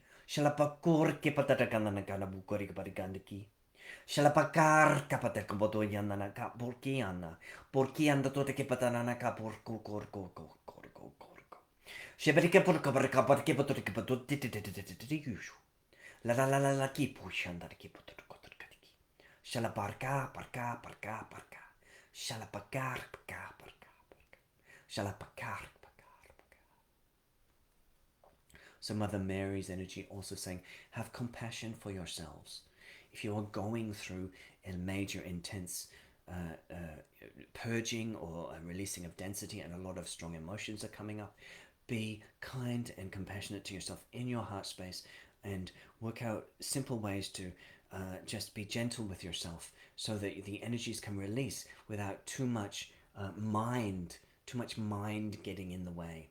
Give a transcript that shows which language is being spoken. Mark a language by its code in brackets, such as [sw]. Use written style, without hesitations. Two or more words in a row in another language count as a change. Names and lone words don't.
[en] Jalapakur kipatakakananakana bukori patikandaki. Shalapakar kapata kaboto yanana ka porkiana. Porkianda tote ke patanana ka porko korko korko korko. Sheberika porka barka barke potote ke patote la ki pushanda ki potote kotorkatiki. Shalaparka parka parka parka. Shalapakar parka parka parka. Shalapakar parka parka. So Mother Mary's energy also saying, have compassion for yourselves. If you are going through a major intense purging or a releasing of density, and a lot of strong emotions are coming up. Be kind and compassionate to yourself in your heart space, and work out simple ways to just be gentle with yourself, so that the energies can release without too much mind getting in the way.